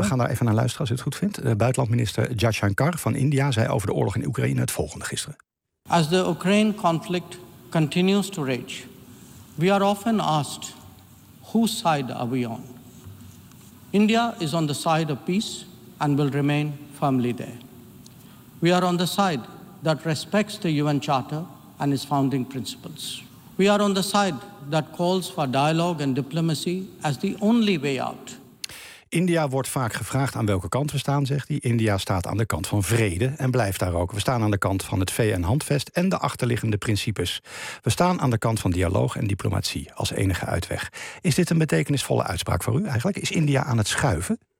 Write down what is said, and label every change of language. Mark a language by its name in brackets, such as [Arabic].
[Dutch] We gaan daar even naar luisteren als u het goed vindt. Buitenlandminister Jaishankar van India zei over de oorlog in Oekraïne het volgende gisteren. [English] As the Ukraine conflict continues to rage, we are often asked, whose side are we on? India is on the side of peace and will remain firmly there. We are on the side that respects the UN Charter and its founding principles. We are on the side that calls for dialogue and diplomacy as the only way out. [Dutch] India wordt vaak gevraagd aan welke kant we staan, zegt hij. India staat aan de kant van vrede en blijft daar ook. We staan aan de kant van het VN-handvest en de achterliggende principes. We staan aan de kant van dialoog en diplomatie als enige uitweg. Is dit een betekenisvolle uitspraak voor u eigenlijk? Is India aan het schuiven?